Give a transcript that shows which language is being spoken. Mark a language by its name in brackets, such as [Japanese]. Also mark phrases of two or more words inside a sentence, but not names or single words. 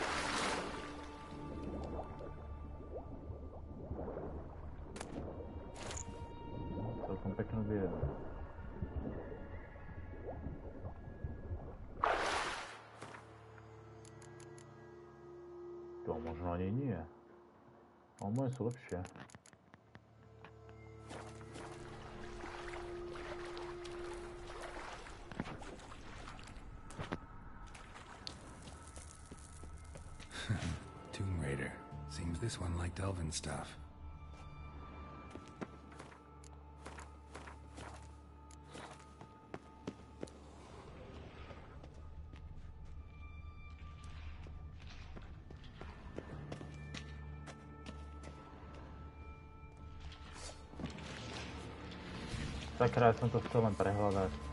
[Slovak] Celkom peknú bielu. To možno ani nie. Ale moje sú lepšie. Tomb Raider. [English] Seems this one liked elven stuff. [Slovak] Sakra, ja som to chcel len prehľadať.